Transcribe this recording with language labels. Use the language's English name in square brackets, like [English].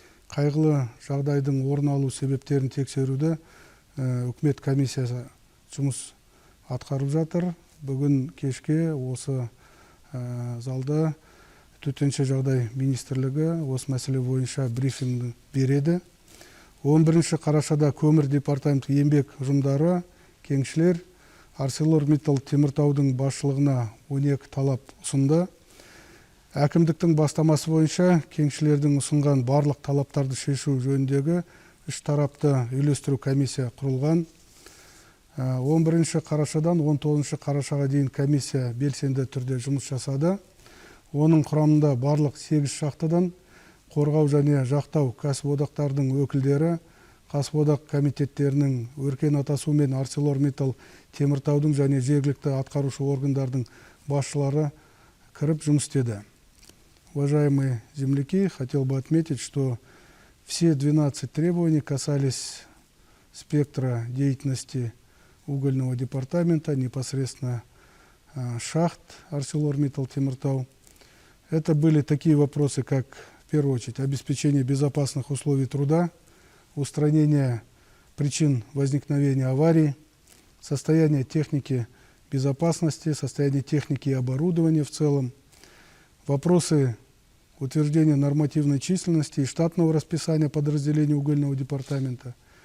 [Kazakh] Қайғылы жағдайдың орын алу себептерін тексеруді үкімет комиссиясы жұмыс атқарып жатыр. Бүгін кешке осы залда төтенше жағдай министрлігі осы мәселе бойынша брифинг береді. 11 қарашада көмір департаменті еңбек ұжымдары, кеншілер ArcelorMittal Теміртаудың басшылығына 12 талап ұсынды. Әкімдіктің бастамасы бойынша кеншілердің ұсынған барлық талаптарды шешу жөніндегі 3 тарапты үйлестіру комиссия құрылған. 11 қарашадан 19 қарашаға дейін комиссия белсенді түрде жұмыс жасады. Оның құрамында барлық 8 шахтадан қорғау және жақтау кәсіподақтардың өкілдері, кәсіподақ комитеттерінің, Өркен Атасу мен ArcelorMittal Теміртаудың және жергілікті атқарушы органдардың басшылары кіріп жұмыс істеді. [Russian] Уважаемые земляки, хотел бы отметить, что все 12 требований касались спектра деятельности угольного департамента, непосредственно шахт ArcelorMittal Теміртау. Это были такие вопросы, как, в первую очередь, обеспечение безопасных условий труда, устранение причин возникновения аварий, состояние техники безопасности, состояние техники и оборудования в целом, вопросы утверждения нормативной численности и штатного расписания подразделений угольного департамента.